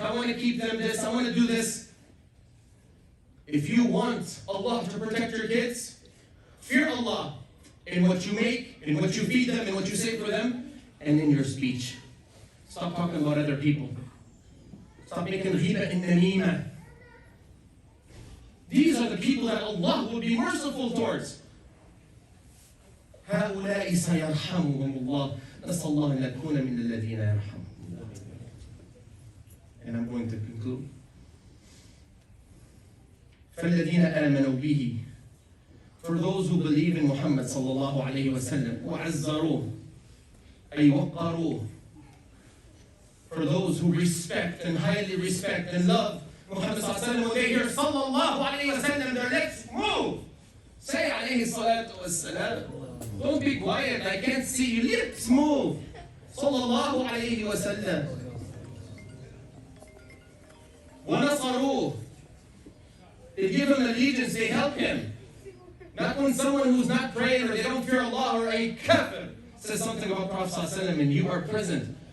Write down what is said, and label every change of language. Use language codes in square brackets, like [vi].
[en] I want to keep them this. I want to do this. If you want Allah to protect your kids, fear Allah in what you make, in what you feed them, in what you say for them, and in your speech. Stop talking about other people. Stop making ghiba and namima. These are the people that Allah will be merciful towards. [ar] هؤلاء سيرحمهم الله. نسأل الله أن نكون من الذين يرحمهم. [en] And I'm going to conclude. [ar] فالذين آمنوا به. [en] For those who believe in Muhammad [ar] صلى الله عليه وسلم وعزروه أي وقروه. [en] For those who respect and highly respect and love Muhammad صلى الله عليه وسلم, when they hear صلى الله عليه وسلم, their lips move. [ar] Say عليه الصلاة والسلام. [en] Don't be quiet, I can't see your lips move. Sallallahu alayhi wa sallam. [ar] وَنَصَرُوهُ. [en] They give him allegiance, they help him. Not when someone who's not praying or they don't fear Allah or a kafir says something about Prophet Sallallahu Alaihi Wasallam and you are present.